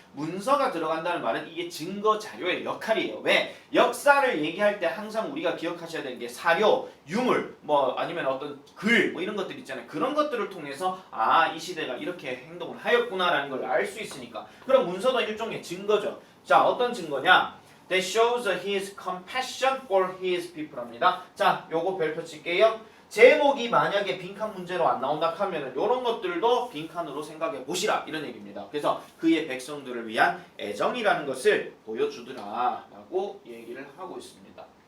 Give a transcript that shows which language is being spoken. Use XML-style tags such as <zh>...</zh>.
<ko>문서가 들어간다는 말은 이게 증거 자료의 역할이에요. 왜? 역사를 얘기할 때 항상 우리가 기억하셔야 되는 게 사료, 유물, 뭐 아니면 어떤 글, 뭐 이런 것들 있잖아요. 그런 것들을 통해서 이 시대가 이렇게 행동을 하였구나라는 걸 알 수 있으니까. 그럼 문서도 일종의 증거죠. 자, 어떤 증거냐?</ko> <en>That shows his compassion for his people</en> <ko>합니다. 자, 요거 별표 칠게요. 제목이 만약에 빈칸 문제로 안 나온다 하면은 이런 것들도 빈칸으로 생각해 보시라 이런 얘기입니다. 그래서 그의 백성들을 위한 애정이라는 것을 보여주더라 라고 얘기를 하고 있습니다.</ko>